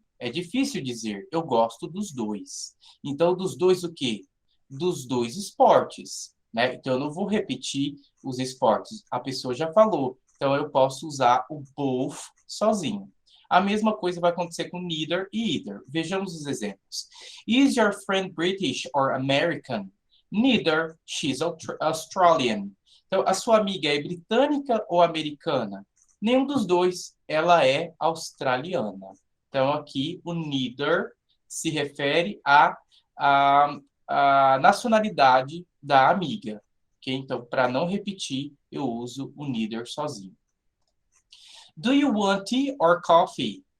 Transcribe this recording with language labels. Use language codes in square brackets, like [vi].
[pt] É difícil dizer, eu gosto dos dois. Então, dos dois o quê? Dos dois esportes, né? Então, eu não vou repetir os esportes. A pessoa já falou. Então, eu posso usar o both sozinho. A mesma coisa vai acontecer com neither e either. Vejamos os exemplos. [en] Is your friend British or American? Neither, she's Australian. [pt] Então, a sua amiga é britânica ou americana? Nenhum dos dois, ela é australiana. Então, aqui, o neither se refere à nacionalidade da amiga. Okay? Então, para não repetir, eu uso o neither sozinho. [en] Do you want tea or coffee?